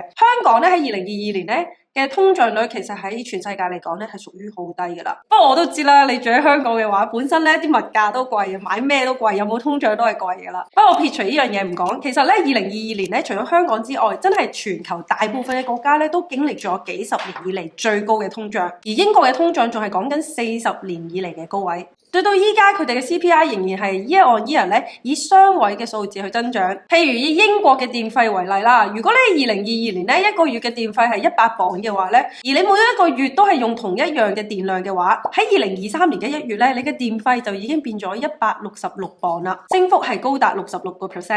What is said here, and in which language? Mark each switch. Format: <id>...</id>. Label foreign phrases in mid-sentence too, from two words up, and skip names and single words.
<yue>香港咧喺2022年咧嘅通脹率其實喺全世界嚟講咧係屬於好低㗎啦。不過我都知啦，你住喺香港嘅話，本身咧啲物價都貴，買咩都貴，有冇通脹都係貴㗎啦。不過撇除呢樣嘢唔講，其實咧2022年咧除咗香港之外，真係全球大部分嘅國家咧都經歷咗幾十年以嚟最高嘅通脹，而英國嘅通脹仲係講緊40年以嚟嘅高位。到依家佢哋嘅 CPI 仍然係</yue> <en>year on year</en> <yue>咧以雙位嘅數字去增長。譬如以英國嘅電費為例啦，如果你2022年咧一個月嘅電費係100磅嘅話咧，而你每一個月都係用同一樣嘅電量嘅話，喺2023年嘅1月咧，你嘅電費就已經變咗166磅啦，升幅係高達66%。</yue>